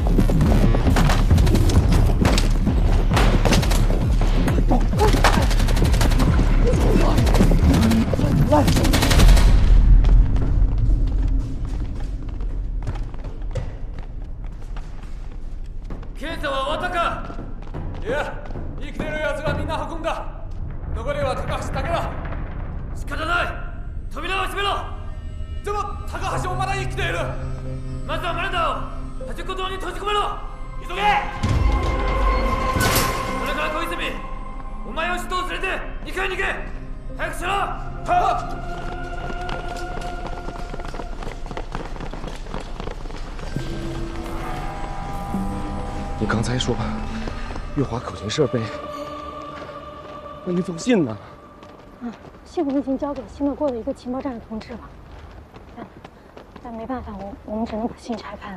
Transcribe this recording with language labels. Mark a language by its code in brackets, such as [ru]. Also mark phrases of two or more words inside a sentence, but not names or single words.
[zh] 来。 [ja] 検査は終わったか？いや、生きてる奴がみんな運んだ。残りは高橋だけだ。仕方ない。扉を閉めろ。でも高橋もまだ生きている。まずはマルダを端っこ島に閉じ込めろ。急げ。それから小泉、お前を首都を連れて2階に行け。早くしろ。 [zh] 你刚才说月华口琴设备，那封信呢？信我已经交给新乐过的一个情报站的同志了，但没办法，我们只能把信拆开了。